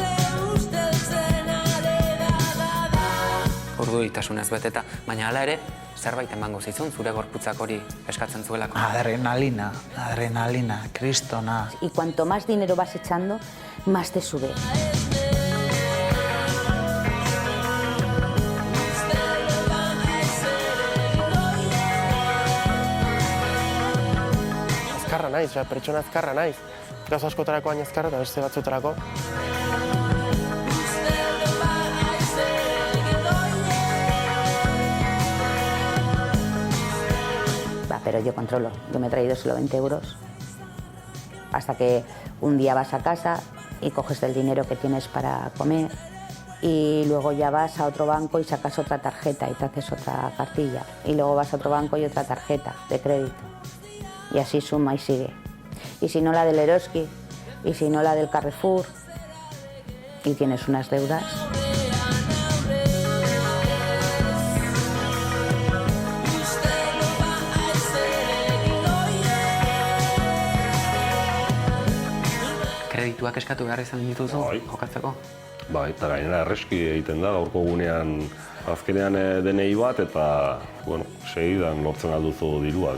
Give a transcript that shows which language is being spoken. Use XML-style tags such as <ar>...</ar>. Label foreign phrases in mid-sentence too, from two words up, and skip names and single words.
<eu>Urduritasunez beteta, baina hala ere, zerbait emango zizun, zure gorputzak hori eskatzen zuelako. Adrenalina, kristona.</eu> <es>Y cuanto más dinero vas echando, más te sube.</es> <eu>Azkarra naiz, pertsona azkarra naiz. Gauza askotarako hain azkarra eta beste batzutarako.</eu> <es>Pero yo controlo. Yo me he traído solo 20 euros. Hasta que un día vas a casa y coges el dinero que tienes para comer y luego ya vas a otro banco y sacas otra tarjeta y te haces otra cartilla. Y luego vas a otro banco y otra tarjeta de crédito. Y así suma y sigue. Y si no la del Eroski, y si no la del Carrefour, y tienes unas deudas.</es> <eu>Kredituak eskatu behar izan dituzu, jokatzeko? Bai, eta gainera erreski egiten da, gaurko gunean azkenean denei bat, eta, bueno, segidan lortzen alduzu dirua.</eu>